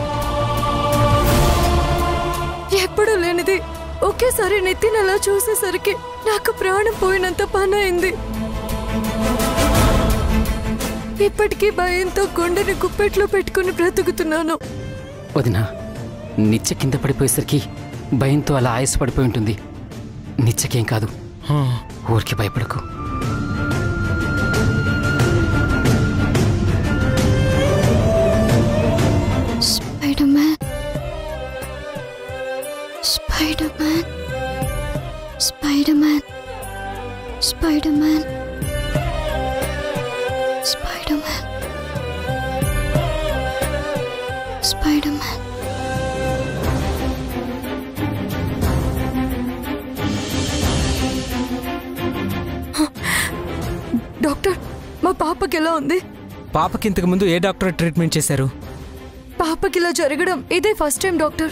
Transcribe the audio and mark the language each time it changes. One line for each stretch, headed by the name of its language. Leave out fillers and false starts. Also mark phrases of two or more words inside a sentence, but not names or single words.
Telugu: ఎప్పుడూ లేనిది ఒకేసారి నిత్యని అలా చూసేసరికి నాకు ప్రాణం పోయినంత పని అయింది. ఇప్పటికీ భయంతో గుండెని గుప్పెట్లో పెట్టుకుని బ్రతుకుతున్నాను. వదినా, నిత్య కింద పడిపోయేసరికి భయంతో అలా ఆయాస పడిపోయి ఉంటుంది. నిత్యకేం కాదు, ఊరికి భయపడకు. Spider-Man. Spider-Man. Spider-Man. Spider-Man. Spider-Man. Spider-Man. డాక్టర్, మా పాపకి ఎలా ఉంది? పాపకి ఇంతకు ముందు ఏ డాక్టర్ ట్రీట్మెంట్ చేశారు? పాపకి ఇలా జరగడం ఇదే
English: first time
Telugu: డాక్టర్.